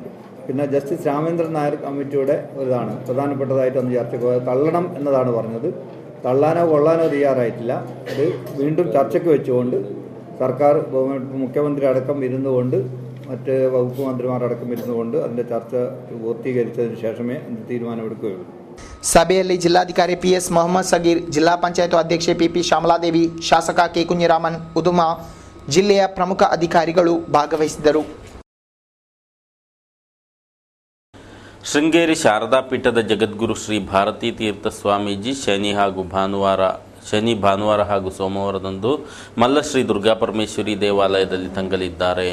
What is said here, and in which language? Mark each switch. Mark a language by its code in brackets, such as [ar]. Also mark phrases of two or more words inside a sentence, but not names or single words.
[ml] പിന്നെ ജസ്റ്റിസ് രാമേന്ദ്രൻ നായർ കമ്മിറ്റിയുടെ ഒരിതാണ് പ്രധാനപ്പെട്ടതായിട്ട് അന്ന് ചർച്ചയ്ക്ക് തള്ളണം എന്നതാണ് പറഞ്ഞത്. തള്ളാനോ കൊള്ളാനോ തയ്യാറായിട്ടില്ല. അത് വീണ്ടും ചർച്ചയ്ക്ക് വെച്ചുകൊണ്ട് സർക്കാർ മുഖ്യമന്ത്രി അടക്കം ഇരുന്നുകൊണ്ട് മറ്റ് വകുപ്പ് മന്ത്രിമാരടക്കം ഇരുന്നുകൊണ്ട് അതിൻ്റെ ചർച്ച പൂർത്തീകരിച്ചതിന് ശേഷമേ എന്ത് തീരുമാനമെടുക്കുകയുള്ളൂ. [kn] ಸಭೆಯಲ್ಲಿ ಜಿಲ್ಲಾಧಿಕಾರಿ ಪಿಎಸ್ ಮೊಹಮ್ಮದ್ ಸಗೀರ್, ಜಿಲ್ಲಾ ಪಂಚಾಯತ್ ಅಧ್ಯಕ್ಷೆ ಪಿಪಿ ಶ್ಯಾಮಲಾದೇವಿ, ಶಾಸಕ ಕೆ ಕುഞ്ഞിರಾಮನ್ ಉದುಮ, ಜಿಲ್ಲೆಯ ಪ್ರಮುಖ ಅಧಿಕಾರಿಗಳು ಭಾಗವಹಿಸಿದ್ದರು. ಶೃಂಗೇರಿ ಶಾರದಾ ಪೀಠದ ಜಗದ್ಗುರು ಶ್ರೀ ಭಾರತೀ ತೀರ್ಥ ಸ್ವಾಮೀಜಿ ಶನಿ ಭಾನುವಾರ ಹಾಗೂ ಸೋಮವಾರದಂದು ಮಲ್ಲಶ್ರೀ ದುರ್ಗಾಪರಮೇಶ್ವರಿ ದೇವಾಲಯದಲ್ಲಿ ತಂಗಲಿದ್ದಾರೆ.